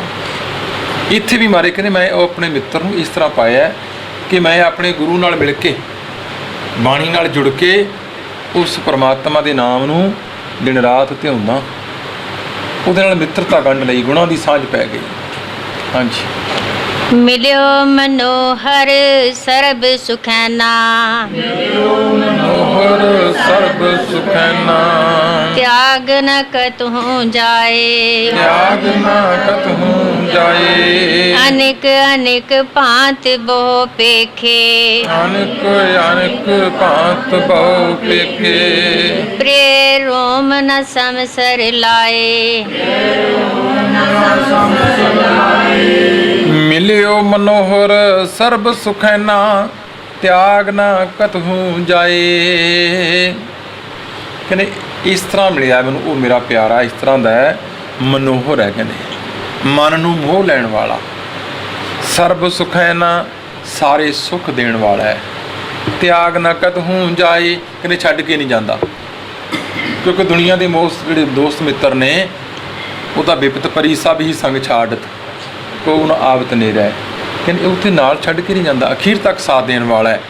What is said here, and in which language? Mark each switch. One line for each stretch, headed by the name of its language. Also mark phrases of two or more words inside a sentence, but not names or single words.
Punjabi: ਇੱਥੇ ਵੀ ਮਾਰੇ ਕਹਿੰਦੇ ਮੈਂ ਉਹ ਆਪਣੇ ਮਿੱਤਰ ਨੂੰ ਇਸ ਤਰ੍ਹਾਂ ਪਾਇਆ ਕਿ ਮੈਂ ਆਪਣੇ ਗੁਰੂ ਨਾਲ ਮਿਲ ਕੇ, ਬਾਣੀ ਨਾਲ ਜੁੜ ਕੇ ਉਸ ਪਰਮਾਤਮਾ ਦੇ ਨਾਮ ਨੂੰ ਦਿਨ ਰਾਤ ਧਿਆਉਂਦਾ। ਉਹਦੇ ਨਾਲ ਮਿੱਤਰਤਾ ਗੰਢ ਲਈ, ਗੁਣਾਂ ਦੀ ਸਾਂਝ ਪੈ ਗਈ। ਹਾਂਜੀ।
Braj: मिल्यो मनोहर सर्ब सुखैना, मनोहर सर्ब सुखैना। त्याग न कतहु जाए, त्याग न कतहु जाए। अनेक अनेक भांत बहु पेखे, अनेक अनेक भांत बहु पेखे। प्रिय रोम न समसर लाए, मिलियो मनोहर सर्ब सुखैना। त्याग न कतहु जाए।
Punjabi: ਕਹਨੇ ਇਸ ਤਰ੍ਹਾਂ ਮਿਲਿਆ ਮੈਨੂੰ,
Hindi: वो मेरा प्यारा इस तरह का है, मनोहर है।
Punjabi: कहने ਮਨ ਨੂੰ ਮੋਹ ਲੈਣ ਵਾਲਾ,
Braj: सरब सुखै ना
Punjabi: ਸਾਰੇ ਸੁਖ ਦੇਣ ਵਾਲਾ ਹੈ।
Braj: तिआग ना कतहू जाए,
Punjabi: ਕਹਿੰਦੇ ਛੱਡ ਕੇ ਨਹੀਂ ਜਾਂਦਾ, ਕਿਉਂਕਿ ਦੁਨੀਆ ਦੇ ਮੋਸਟ ਜਿਹੜੇ ਦੋਸਤ ਮਿੱਤਰ ਨੇ ਉਹ ਤਾਂ
Braj: बिपत परी सभ ही संग छाड़त, को न आवत नहीं रहि,
Punjabi: ਕਹਿੰਦੇ ਉੱਥੇ ਨਾਲ ਛੱਡ ਕੇ ਨਹੀਂ ਜਾਂਦਾ, ਅਖੀਰ ਤੱਕ ਸਾਥ ਦੇਣ ਵਾਲਾ ਹੈ।